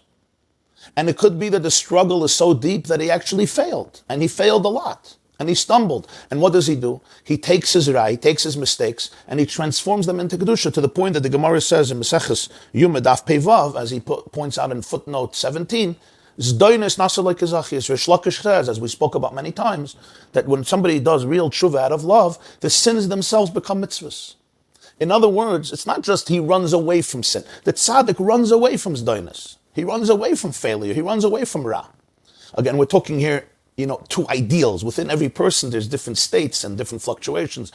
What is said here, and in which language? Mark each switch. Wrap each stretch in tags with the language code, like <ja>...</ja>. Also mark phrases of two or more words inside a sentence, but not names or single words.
<en>And it could be that the struggle is so deep that he actually failed. And he failed a lot. And he stumbled. And what does he do? He takes his ra, he takes his mistakes, and he transforms them into Kedusha, to the point that the Gemara says in</en> <he>מסכת יומא דף פ״ו,</he> <en>as he points out in footnote 17,</en> <he>זדונות נעשו לו כזכיות.</he> <en>Rish Lakish says, as we spoke about many times, that when somebody does real tshuva out of love, the sins themselves become mitzvahs. In other words, it's not just he runs away from sin. The tzaddik runs away from zdoines. He runs away from failure. He runs away from ra. Again, we're talking here, two ideals. Within every person, there's different states and different fluctuations.</en>